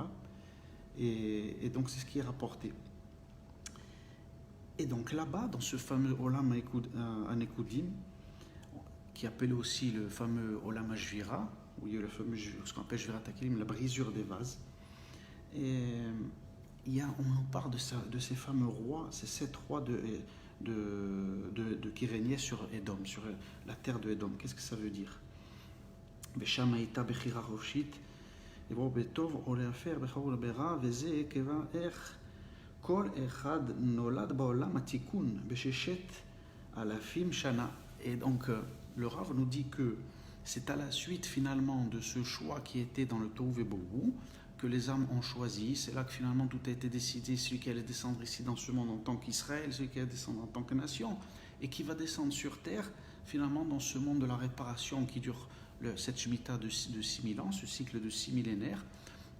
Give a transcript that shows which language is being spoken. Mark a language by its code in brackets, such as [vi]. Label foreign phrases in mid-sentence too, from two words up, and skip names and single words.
[fr] Et donc c'est ce qui est rapporté. Et donc là-bas, dans ce fameux [he] עולם הנקודים, [fr] qui appelle aussi le fameux [he] עולם השבירה, [fr] où il y a ce qu'on appelle [he] שבירת הכלים, [fr] la brisure des vases, et on nous parle de ces fameux rois, ces 7 rois qui régnaient sur Édom, sur la terre de Édom. Qu'est-ce que ça veut dire? [he] ושם הייתה בחירה חופשית לברור בטוב או להפר, בחור ברע, וזה כיוון איך כל אחד נולד בעולם התיקון בששת אלפים שנה. [fr] Et donc le Rav nous dit que c'est à la suite finalement de ce choix qui était dans le [he] תוהו ובוהו [fr] que les âmes ont choisi. C'est là que finalement tout a été décidé, celui qui allait descendre ici dans ce monde en tant qu'Israël, celui qui allait descendre en tant que nation, et qui va descendre sur terre finalement dans ce monde de la réparation qui dure cette Shemitah de 6000 ans, ce cycle de 6 millénaires.